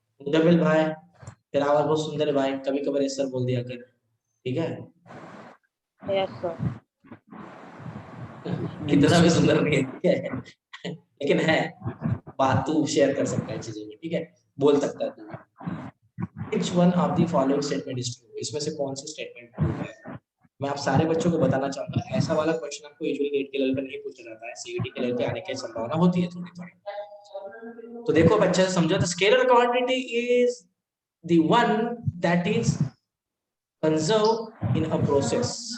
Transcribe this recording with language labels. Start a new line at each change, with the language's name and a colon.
Hindi: मुदम्मिल भाई तेरा आवाज बहुत सुंदर है भाई, कभी कभार ये सर बोल दिया कर, ठीक है?
English: Yes, sir.
Hindi: कितना भी सुंदर नहीं है, ठीक है? लेकिन है बात, तू शेयर कर सकता है चीजों में, ठीक है? बोल सकता है तू।
English: Which one of the following statement is true?
Hindi: इसमें से कौन सी स्टेटमेंट ट्रू है? मैं आप सारे बच्चों को बताना चाहूंगा, ऐसा वाला क्वेश्चन आपको यूजुअली गेट के लेवल पर नहीं पूछा जाता है, सीईटी के लेवल पे आने की संभावना होती है थोड़ी थोड़ी। तो देखो बच्चे समझो,
English: The scalar quantity is the one that is conserved in a process.